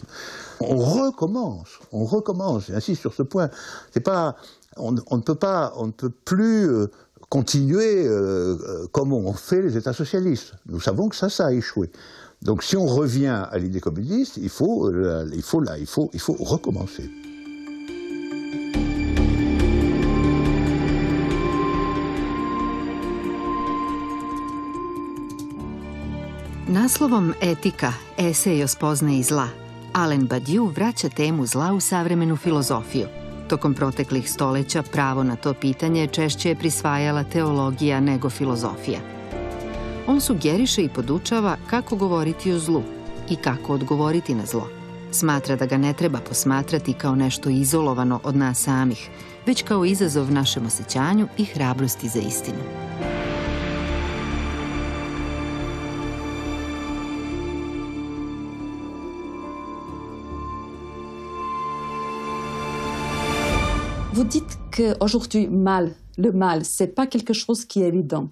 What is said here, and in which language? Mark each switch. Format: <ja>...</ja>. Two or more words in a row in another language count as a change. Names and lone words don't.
<fr>On recommence, j'insiste sur ce point. C'est pas, on ne peut plus continuer comme ont fait les États socialistes. Nous savons que ça a échoué. Donc si on revient à l'idée communiste, il faut recommencer.</fr> <sr>Naslovom Etika, esej o spoznaji zla, Alain Badiou vraća temu zla u savremenu filozofiju. Tokom proteklih stoleća pravo na to pitanje češće je prisvajala teologija nego filozofija. On sugeriše i podučava kako govoriti o zlu i kako odgovoriti na zlo. Smatra da ga ne treba posmatrati kao nešto izolovano od nas samih, već kao izazov našem osjećanju i hrabrosti za istinu.</sr> <fr>Vous dites qu'aujourd'hui, le mal, ce n'est pas quelque chose qui est évident.</fr>